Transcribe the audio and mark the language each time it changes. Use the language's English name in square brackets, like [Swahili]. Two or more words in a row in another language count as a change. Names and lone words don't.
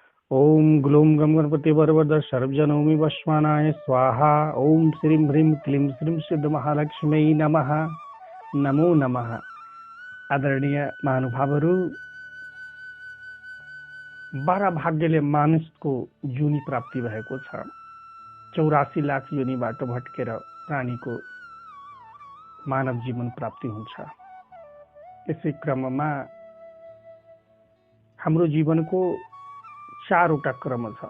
[Sanskrit] ओम ग्लूम गम गणपति वरवरद सर्वजनोमि वस्मानाय स्वाहा। ओम श्रीं ह्रीं क्लीं श्रीं सिद्ध महालक्ष्मी नमः। नमो नमः। [Nepali] आदरणीय महानुभावहरू, 12 भाग्यले मानिसको जुनी प्राप्ति भएको छ। 84 लाख योनिबाट भट्केर प्राणीको मानव जीवन प्राप्ति हुन्छ। यसै क्रममा हाम्रो जीवनको 4वटा क्रम छ।